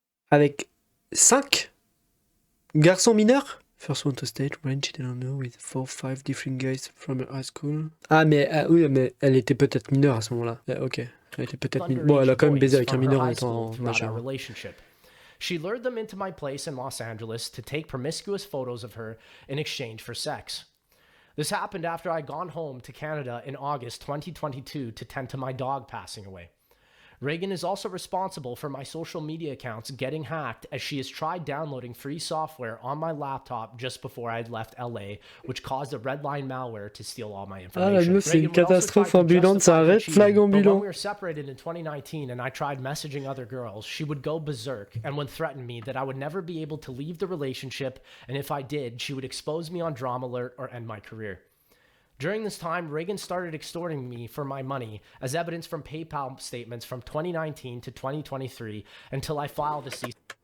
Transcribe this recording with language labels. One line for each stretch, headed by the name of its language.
French: Avec 5 garçons mineurs.
English: First one to state, when she didn't know with 4 or 5 different guys from her high school.
French: Ah mais oui, mais elle était peut-être mineure à ce moment-là. Ok, elle était peut-être mineure. Bon, elle a quand même baisé avec un mineur en étant majeur.
English: She lured them into my place in Los Angeles to take promiscuous photos of her in exchange for sex. This happened after I'd gone home to Canada in August 2022 to tend to my dog passing away. Reagan is also responsible for my social media accounts getting hacked as she has tried downloading free software on my laptop just before I had left LA, which caused a redline malware to steal all my information.
French: Ah, la meuf, c'est une catastrophe ambulante, c'est un red flag ambulant.
English: When we were separated in 2019 and I tried messaging other girls, she would go berserk and would threaten me that I would never be able to leave the relationship, and if I did, she would expose me on Drama Alert or end my career. During this time, Reagan started extorting me for my money, as evidence from PayPal statements from 2019 to 2023, until I filed a cease.